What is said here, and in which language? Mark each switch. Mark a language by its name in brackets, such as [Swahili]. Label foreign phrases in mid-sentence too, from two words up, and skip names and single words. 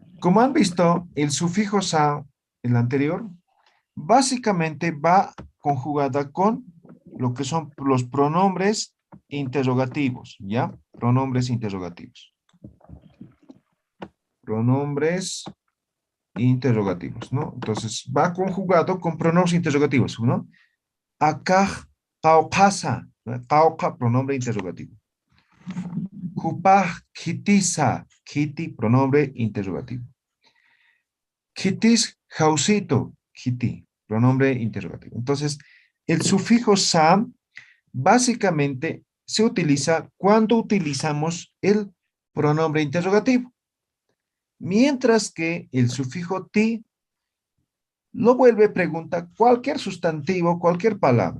[Spanish] Como han visto, el sufijo sa, el anterior, básicamente va conjugada con lo que son los pronombres interrogativos, ¿ya? Pronombres interrogativos. Pronombres interrogativos, ¿no? Entonces, va conjugado con pronombres interrogativos, ¿no? Acá, [Aymara] caucasa, cauca, [Spanish] pronombre interrogativo. [Aymara] Kupaj, kitisa, kiti, [Spanish] pronombre interrogativo. [Aymara] Kitis, jausito, kiti, [Spanish] pronombre interrogativo. Entonces, el sufijo sa básicamente se utiliza cuando utilizamos el pronombre interrogativo. Mientras que el sufijo ti lo vuelve pregunta cualquier sustantivo, cualquier palabra.